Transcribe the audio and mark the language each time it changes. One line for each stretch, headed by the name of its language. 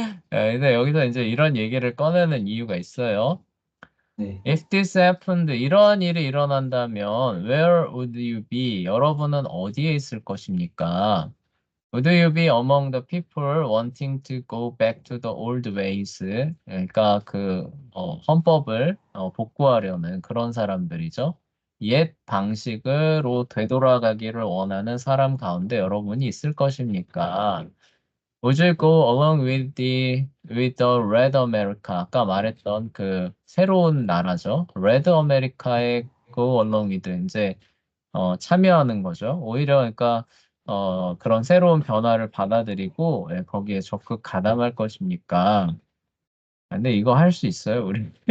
Korean: 근데 여기서 이제 이런 얘기를 꺼내는 이유가 있어요. 네.
English: If this happened,
Korean: 이러한 일이 일어난다면,
English: where would you be?
Korean: 여러분은 어디에 있을 것입니까?
English: Would you be among the people wanting to go back to the old ways?
Korean: 그러니까 그 헌법을 복구하려는 그런 사람들이죠. 옛 방식으로 되돌아가기를 원하는 사람 가운데 여러분이 있을 것입니까?
English: Would you go along with the Red America?
Korean: 아까 말했던 그 새로운 나라죠. Red America에
English: go along with
Korean: 이제 참여하는 거죠. 오히려 그러니까 그런 새로운 변화를 받아들이고 거기에 적극 가담할 것입니까? 근데 이거 할 수 있어요, 우리.